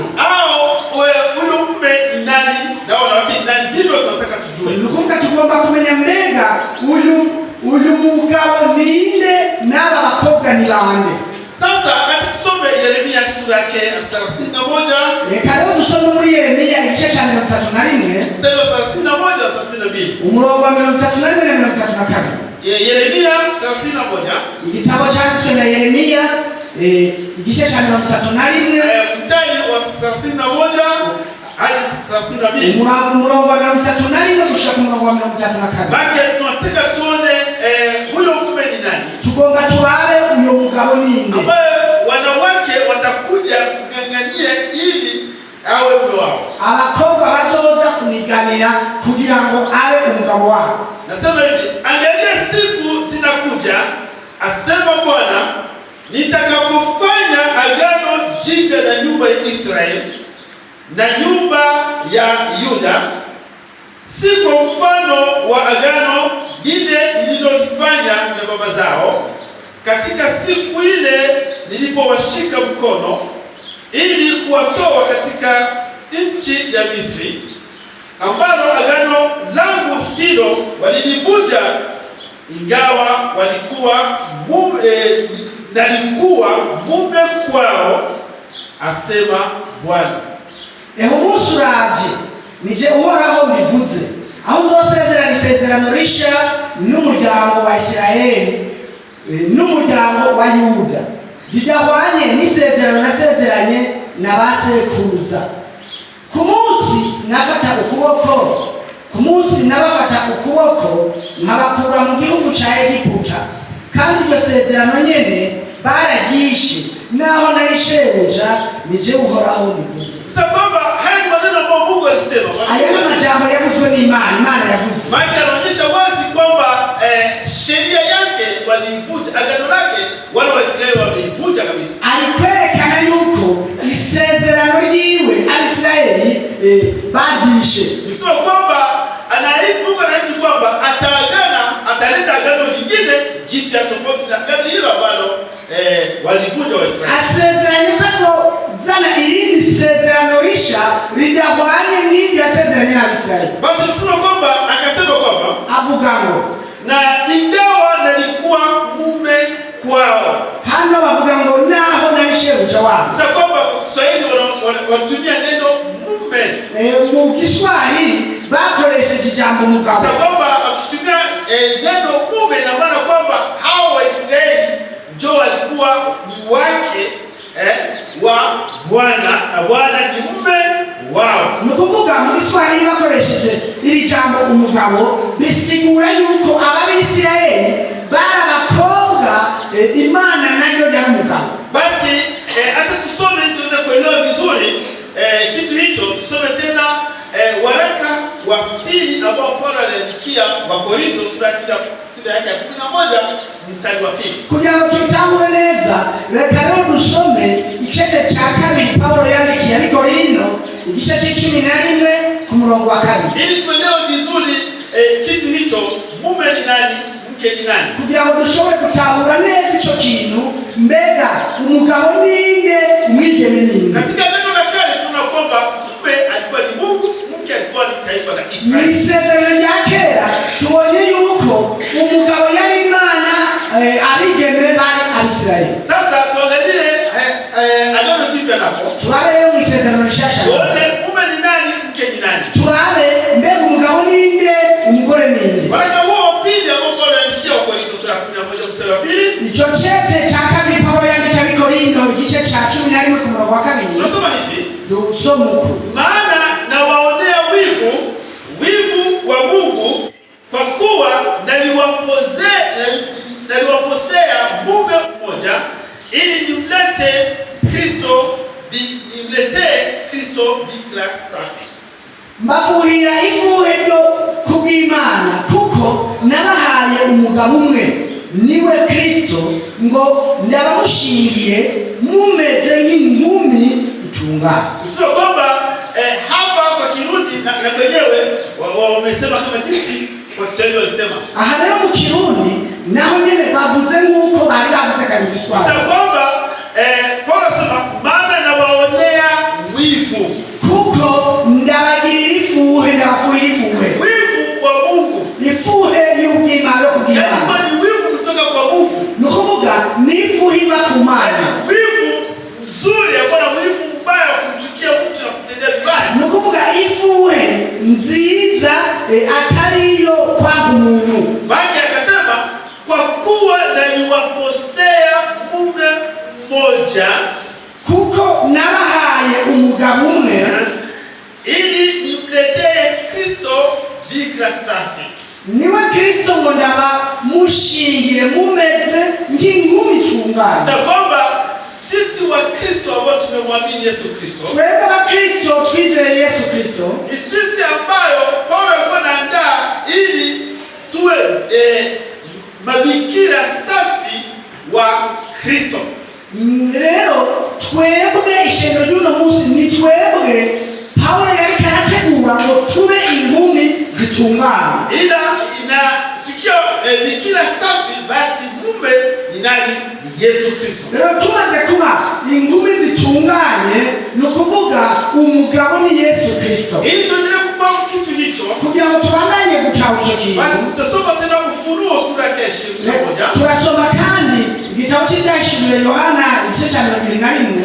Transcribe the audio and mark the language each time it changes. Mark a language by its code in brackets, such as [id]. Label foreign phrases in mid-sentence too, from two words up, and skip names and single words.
[sw] au huyo mume ni nani na wanawake ni nani. Ndivyo tunataka tujue. [rn] Nukuvuga tugomba kumenya mbega uyu mugabo ninde n'aba bakobwa ni bande. [sw] Sasa hata tusome Yeremia sura yake 31. [rn] Reka rero dusome muri Yeremia igice cha 31 [sw] mstari wa 31 na 32. [rn] umurongo wa 31 na 32. Yeremia 31 igitabo cyanditswe na Yeremia igice cya 31 [sw] mstari wa 31 hadi 32. [rn] Umurongo wa 31 gushika ku murongo wa 34. [sw] Bake tunataka tuone huyo mume ni nani? [rn] Tugonga turabe uyo mugabo ninde [sw] ambaye wanawake watakuja kung'ang'ania ili awe mume wao. [rn] Abakobwa bazoza kuniganira kugira ngo abe umugabo wao. [sw] Nasema hivi, angalia siku zinakuja, asema Bwana, nitakapofanya agano jipya na nyumba ya Israeli na nyumba ya Yuda, si kwa mfano wa agano lile nililolifanya na baba zao katika siku ile nilipowashika mkono ili kuwatoa katika nchi ya Misri, ambalo agano langu hilo walilivunja, ingawa nalikuwa mume kwao, asema Bwana. [rn] Umunsi uraje nije uhoraho mbivuze, aho nzosezerana isezerano risha n'umuryango wa Isirayeli n'umuryango wa Yuda, bidahwanye n'isezerano nasezeranye na basekuruza. Ku munsi nabafata ukuboko nkabakura mu gihugu cya Egiputa, kandi iryo sezerano nyene baragishe, naho nari shebuja nije uhoraho mbivuze. [sw] Sababu haya maneno ambayo Mungu alisema, [rn] aya ni majambo yavuzwe n'Imana. Imana yavuze. [sw] Maana anaonyesha wazi kwamba sheria yake waliivunja, agano lake wale wa Israeli wameivunja kabisa. [rn] Alikwerekana yuko isezerano ryiwe Abisirayeli bagishe. [sw] Sio kwamba Mungu anaahidi kwamba ataleta agano lingine jipya tofauti na agano hilo ambalo walivunja wa Israeli. [rn] Asezeranye ko zana irindi sezerano risha ridahwanye n'ibyo yasezeranye na Abisirayeli. [sw] Basi tuseme kwamba akasema kwamba [rn] avuga ngo [sw] na ingawa nalikuwa mume kwao. [rn] Hano bavuga ngo naho nari shebuja wao. [sw] Sasa kwamba Kiswahili wanatumia neno mume. [rn] Mu Kiswahili bakoresheje jambo mugabo. [sw] Sasa kwamba wakitumia neno mume, na maana kwamba hao Waisraeli ndio walikuwa ni wake wa Bwana, na Bwana ni mume wao. [rn] Nukuvuga mu Kiswahili bakoresheje iri jambo umugabo, bisigura yuko Abisirayeli barabakobwa Imana nayo ya mugabo. [sw] Basi hata tusome tuweze kuelewa vizuri kitu hicho. Tusome tena waraka wa pili ambao Paulo aliandikia Wakorintho sura yake ya 11 mstari wa 2. [rn] Kugira ngo tutahure neza, reka rero dusome igice cya kabiri Paulo yandikiye Wakorintho igice c'11 ku murongo wa 2, [sw] ili tuelewe vizuri kitu hicho, mume ni nani, mke ni nani, [rn] kugira ngo dushobore gutahura neza ico kintu, mbega umugabo ninde, umwigeme ninde. [sw] Katika neno la kale tunaona kwamba mume alikuwa ni Mungu, mke alikuwa ni taifa la Israeli. [rn] Isezerano rya kera tubonye yuko umugabo yari Imana, abigeme bari Abisirayeli. [sw] Sasa tuangalie agano jipya napo. [rn] Turabe mu isezerano rishasha. [sw] Mume ni nani, mke ni nani? [rn] Turabe mbega umugabo ninde, umugore ninde. [sw] Waraka huo pili ambao Paulo aliandikia Wakorintho sura 11 mstari wa 2. [rn] Ico chete cha kabiri Paulo yandikia Wakorintho igice cha 11 ku murongo wa 2. [sw] Tunasoma hivi. [rn] Dusoma uko. [sw] Maana nawaonea wivu wa Mungu, kwa kuwa naliwaposea mume mmoja, ili nimletee Kristo bikira safi. [rn] Mbafuhira ifuhe ryo kubw'Imana, kuko nabahaye umugabo umwe niwe Kristo, ngo ndabamushingiye mumeze nk'inkumi itunganye. [sw] Sio kwamba hapa kwa Kirundi na wenyewe wamesema kama jinsi kwa Kiswahili walisema. [rn] Aha rero mu Kirundi naho nyene bavuze nk'uko bari bavuze kandi mu Kiswahili. [sw] Sio kwamba Paulo anasema maana nawaonea wivu, [rn] kuko ndabagirira ifuhe, ndabafuhira ifuhe. [sw] Wivu wa Mungu, [rn] ifuhe y'ubw'Imana yo kubw'Imana. [sw] Yaani ni wivu kutoka kwa Mungu. [rn] Nukuvuga ni ifuhe iva ku Mana. [sw] Wivu mzuri, hapana wivu mbaya kumchukia mtu na kumtendea vibaya. [rn] Nukuvuga ifuhe nziza atari yo kwanga umuntu. [sw] Baki akasema kwa kuwa naliwaposea mume mmoja, [rn] kuko nabahaye umugabo umwe, [sw] ili nimletee Kristo bikira safi. [rn] niwe Kristo ngo ndabamushingire mumeze nk'inkumi itunganye. [sw] Sasa kwamba sisi wa Kristo ambao tumemwamini Yesu Kristo, [rn] twebwe abakristo twizeye Yesu Kristo, [sw] ni sisi ambayo Paulo alikuwa anaandaa ili tuwe mabikira safi wa Kristo. [rn] Rero twebwe ishengero ry'uno munsi ni twebwe Paulo yari karategura ngo tube inkumi zitunganye. [sw] Ila tukiwa bikira safi, basi mume ni nani? Ni Yesu Kristo. [rn] Rero tumaze kuba inkumi zitunganye, ni ukuvuga umugabo ni Yesu Kristo. [sw] Ili tuendelee kufahamu kitu hicho, [rn] kugira ngo tubandanye gutaha ico kintu, [sw] basi tutasoma tena Ufunuo sura ya 21. [rn] turasoma kandi igitabo cy'ibyahishuriwe Yohana igice cya 21